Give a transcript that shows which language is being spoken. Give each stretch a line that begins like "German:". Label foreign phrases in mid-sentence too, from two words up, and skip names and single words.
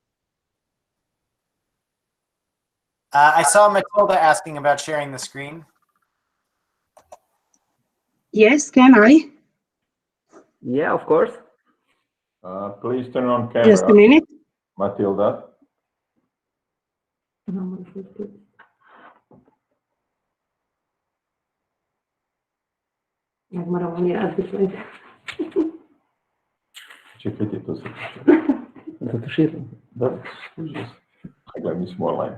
English: I saw Matilda asking about sharing the screen. Yes, can I? Yeah, of course. Please turn on camera. Just a minute. Matilda.
Serbian: Čekajte, to se... Zatuširam. Da, užas. Gledaj, mi smo online.